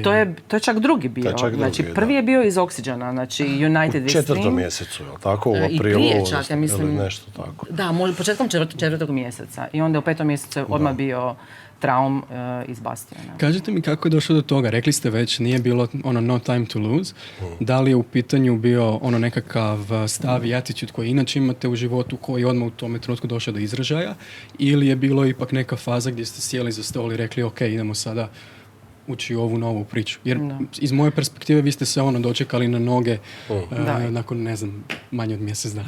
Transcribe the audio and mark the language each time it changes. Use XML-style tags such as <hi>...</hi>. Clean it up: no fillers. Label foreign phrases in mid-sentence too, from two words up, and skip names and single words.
<hr>To je čak drugi bio. Znači, prvi je bio iz Oxygena, znači United We Stream. U 4. mjesecu, je li tako? U aprilu, i prije čak, ja mislim. Nešto tako. Da, početkom 4. mjeseca. I onda u 5. mjesecu je odmah bio Traum iz Bastiona. Kažite mi kako je došlo do toga? Rekli ste već, nije bilo</hr> <en>no time to lose.</en> <hr>Da li je u pitanju bio nekakav stav i attitude koji inače imate u životu, koji je odmah u tome trenutku došao do izražaja? Ili je bilo ipak neka faza gdje ste sjeli za stol i rekli ok, idemo sada ući u ovu novu priču. Jer iz moje perspektive vi ste se dočekali na noge nakon, ne znam, manje od mjesec dana.</hr>